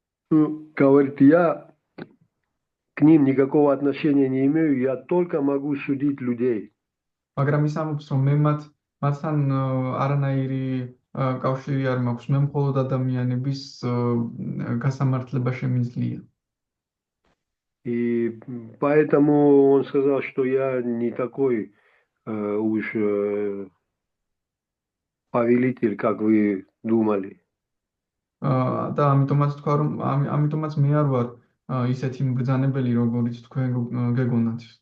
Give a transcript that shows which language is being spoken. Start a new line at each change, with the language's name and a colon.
Russian: Говорит, я к ним никакого отношения не имею, я только могу судить людей.
Georgian: მაგრამ ის ამბობს, რომ მათთან არანაირი კავშირი არ მაქვს, მე მხოლოდ ადამიანების გასამართლება შემიძლია.
Russian: И поэтому он сказал, что я не такой уж повелитель, как вы думали.
Georgian: და ამიტომაც თქვა, რომ ამიტომაც მე არ ვარ ისეთი მბრძანებელი, როგორიც თქვენ გეგონათ.